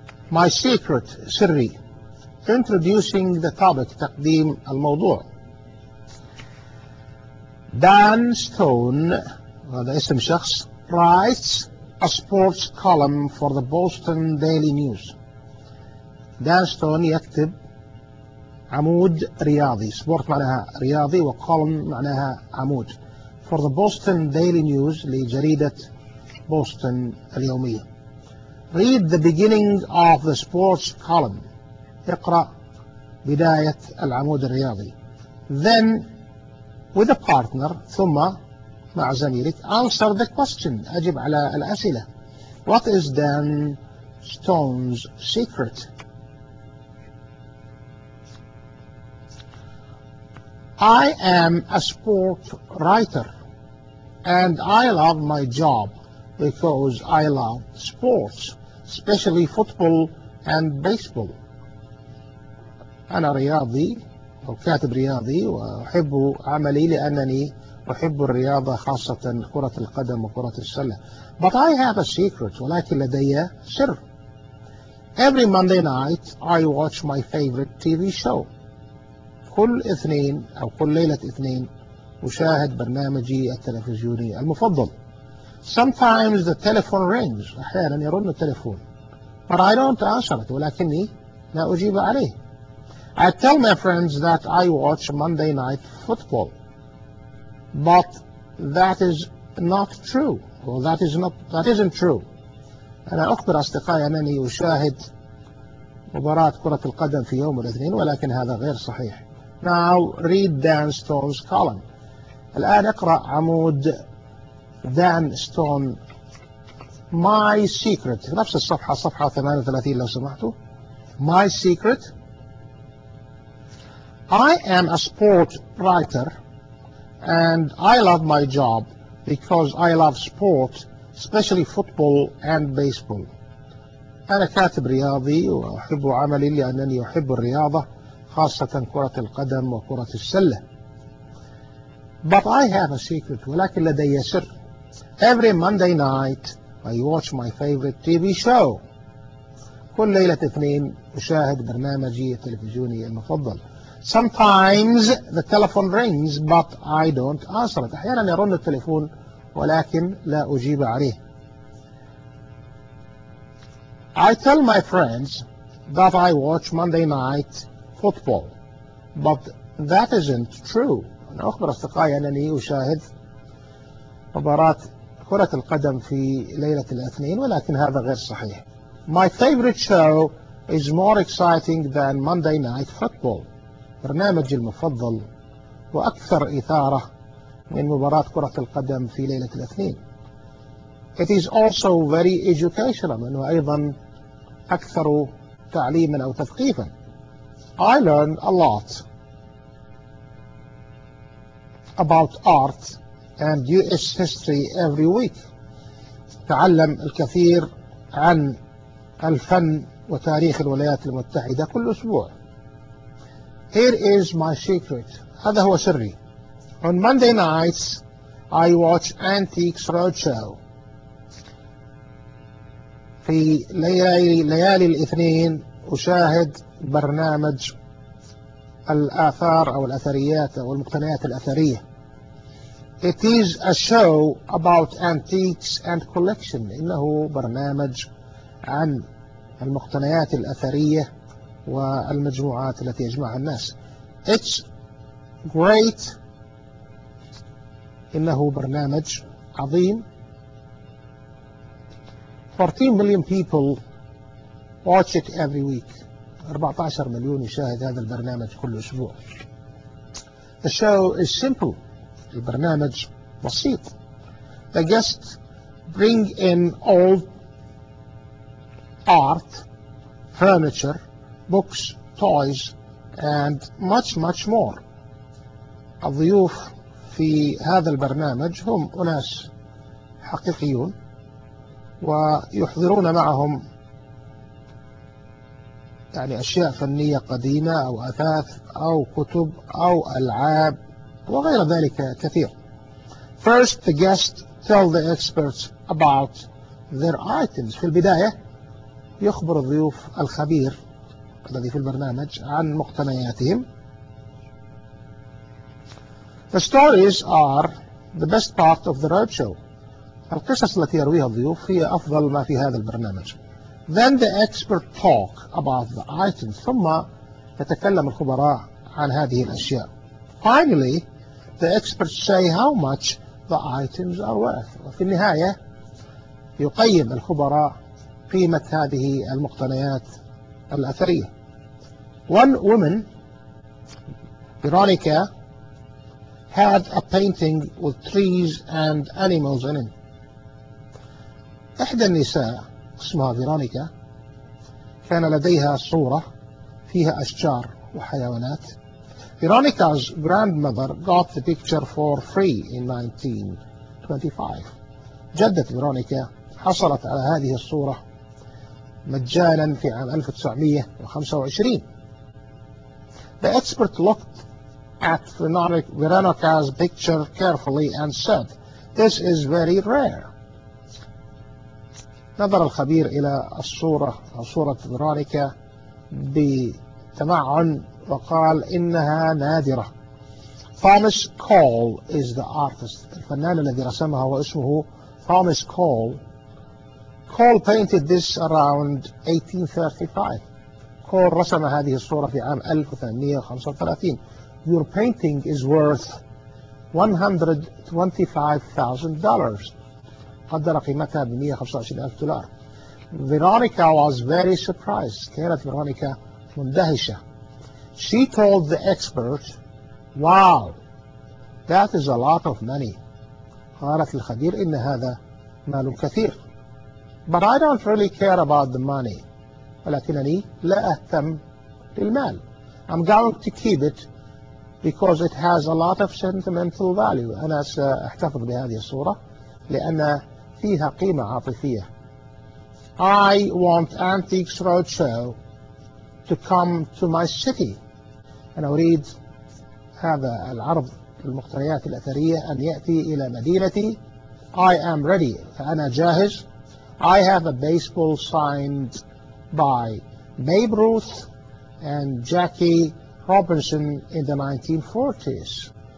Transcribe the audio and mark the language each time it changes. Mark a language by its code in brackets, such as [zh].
[en] My secret, [ar] سري. [en] Introducing the topic, [ar] تقديم الموضوع. [en] Dan Stone, [ar] هذا اسم شخص, [en] writes a sports column for the Boston Daily News. [ar] Dan Stone يكتب عمود رياضي. سبورت معناها رياضي وكولم معناها عمود. [en] For the Boston Daily News, [ar] لجريدة بوسطن اليومية. [en] Read the beginning of the sports column. [ar] اقرأ بداية العمود الرياضي. [en] Then with a partner, [ar] ثم مع زميلك, [en] answer the question. [ar] أجب على الأسئلة. [en] What is Dan Stone's secret? I am a sport writer and I love my job because I love sports, especially football and baseball. [ar] أنا رياضي أو كاتب رياضي وأحب عملي لأنني أحب الرياضة خاصة كرة القدم وكرة السلة. [en] But I have a secret. [ar] ولكن لدي سر. [en] Every Monday night I watch my favorite TV show. [ar] كل اثنين أو كل ليلة اثنين أشاهد برنامجي التلفزيوني المفضل. [en] Sometimes the telephone rings. [ar] أحيانا يرن التلفون. [en] But I don't answer it. [ar] ولكني لا أجيب عليه. [en] I tell my friends that I watch Monday night football. But that is not true. Well, that isn't true. [ar] أنا أخبر أصدقائي أنني أشاهد مباراة كرة القدم في يوم الاثنين ولكن هذا غير صحيح. [en] Now read Dan Stone's column. [ar] الآن اقرأ عمود Dan Stone My Secret. نفس الصفحة صفحة 38 لو سمحتوا. [en] My Secret. I am a sport writer and I love my job because I love sport, especially football and baseball. [ar] أنا كاتب رياضي وأحب عملي لأنني أحب الرياضة خاصة كرة القدم وكرة السلة. [en] But I have a secret. [ar] ولكن لدي سر. [en] Every Monday night I watch my favorite TV show. [ar] كل ليلة اثنين أشاهد برنامجي التلفزيوني المفضل. [en] Sometimes the telephone rings, but I don't answer it. [ar] أحيانا يرن التليفون ولكن لا أجيب عليه. [en] I tell my friends that I watch Monday night football, but that isn't true. [ar] أنا أخبر أصدقائي أنني أشاهد مباراة كرة القدم في ليلة الاثنين ولكن هذا غير صحيح. [en] My favorite show is more exciting than Monday night football. [ar] برنامجي المفضل وأكثر إثارة من مباراة كرة القدم في ليلة الاثنين. [en] It is also very educational. [ar] أنه أيضا أكثر تعليما أو تثقيفا. [en] I learn a lot about art and US history every week. [ar] تعلم الكثير عن الفن وتاريخ الولايات المتحدة كل أسبوع. [en] Here is my secret. [ar] هذا هو سري. [en] On Monday nights, I watch Antiques Roadshow. [ar] في ليالي الاثنين أشاهد برنامج الآثار أو الأثريات أو المقتنيات الأثرية. [en] It is a show about antiques and collection. [ar] إنه برنامج عن المقتنيات الأثرية والمجموعات التي يجمعها الناس. [en] It's great. [ar] إنه برنامج عظيم. [en] 14 million people watch it every week. [ar] 14 مليون يشاهد هذا البرنامج كل أسبوع. [en] The show is simple. [ar] البرنامج بسيط. [en] The guests bring in old art, furniture, books, toys, and much, much more. [ar] الضيوف في هذا البرنامج هم أناس حقيقيون ويحضرون معهم يعني أشياء فنية قديمة أو أثاث أو كتب أو ألعاب وغير ذلك كثير. [en] First, the guests tell the experts about their items. [ar] في البداية يخبر الضيوف الخبير الذي في البرنامج عن مقتنياتهم. [en] The stories are the best part of the roadshow. [ar] القصص التي يرويها الضيوف هي أفضل ما في هذا البرنامج. [en] Then the expert talk about the items. [ar] ثم يتكلم الخبراء عن هذه الأشياء. [en] Finally, the experts say how much the items are worth. [ar] وفي النهاية يقيم الخبراء قيمة هذه المقتنيات الأثرية. [en] One woman, Veronica, had a painting with trees and animals in it. [ar] إحدى النساء اسمها فيرونيكا كان لديها صورة فيها أشجار وحيوانات. [en] Veronica's grandmother got the picture for free in 1925. [ar] جدة فيرونيكا حصلت على هذه الصورة مجانا في عام 1925. [en] The expert looked at Veronica's picture carefully and said, "This is very rare." [ar] نظر الخبير إلى الصورة صورة فيرونيكا بتمعن وقال إنها نادرة. [en] Thomas Cole is the artist. [ar] الفنان الذي رسمها واسمه Thomas Cole. [en] Cole painted this around 1835. [ar] Cole رسم هذه الصورة في عام 1835. [en] Your painting is worth $125,000. [ar] قدر قيمتها ب 125,000 دولار. [en] Veronica was very surprised. [ar] كانت فيرونيكا مندهشة. [en] She told the expert, "Wow, that is a lot of money." [ar] قالت الخبير إن هذا مال كثير. [en] But I don't really care about the money. [ar] ولكنني لا أهتم بالمال. [en] I'm going to keep it because it has a lot of sentimental value. [ar] أنا سأحتفظ بهذه الصورة لأن فيها قيمة عاطفية. [en] I want Antiques Roadshow to come to my city. [ar] أنا أريد هذا العرض المقتنيات الأثرية أن يأتي إلى مدينتي. [en] I am ready. [ar] فأنا جاهز. [en] I have a baseball signed by Babe Ruth and Jackie Robinson in the 1940s.